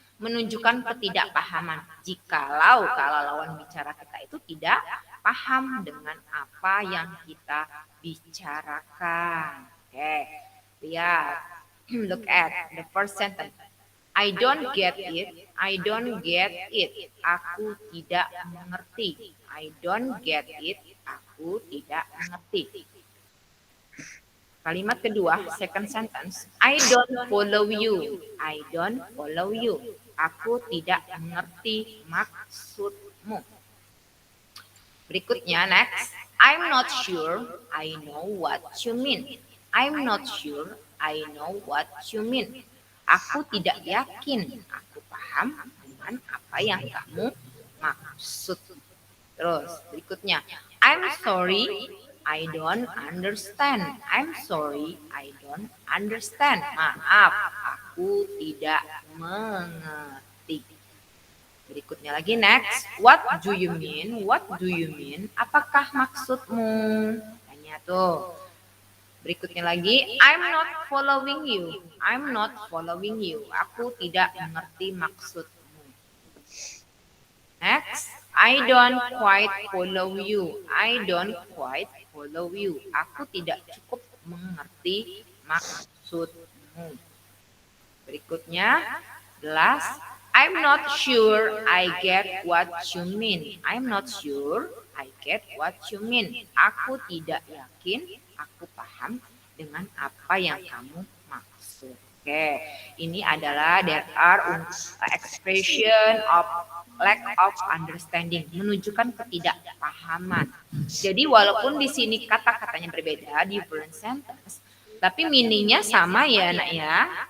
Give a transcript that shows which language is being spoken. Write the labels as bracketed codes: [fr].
[id] Menunjukkan ketidakpahaman jikalau kalau lawan bicara kita itu tidak paham dengan apa yang kita bicarakan. Oke. Lihat. [en] Look at the first sentence. I don't get it. I don't get it. [id] Aku tidak mengerti. [en] I don't get it. [id] Aku tidak mengerti. Kalimat kedua, [en] second sentence. I don't follow you. I don't follow you. [id] Aku tidak mengerti maksudmu. Berikutnya, next. [en] I'm not sure I know what you mean. I'm not sure I know what you mean. [id] Aku tidak yakin aku paham dengan apa yang kamu maksud. Terus berikutnya, [en] I'm sorry, I don't understand. I'm sorry, I don't understand. [id] Maaf, aku tidak mengerti. Berikutnya lagi [en] next, what do you mean? What do you mean? [id] Apakah maksudmu? Tanya tuh. Berikutnya lagi, [en] I'm not following you. I'm not following you. [id] Aku tidak mengerti maksudmu. [en] Next, I don't quite follow you. I don't quite follow you. [id] Aku tidak cukup mengerti maksudmu. [en] Berikutnya, the last, I'm not sure I get what you mean. I'm not sure I get what you mean. [id] Aku tidak yakin aku paham dengan apa yang kamu maksud. Oke, ini adalah [en] there are expression of lack of understanding, [id] menunjukkan ketidakpahaman. Jadi walaupun di sini kata-katanya berbeda, [en] different sentence, [id] tapi meaningnya sama ya nak ya.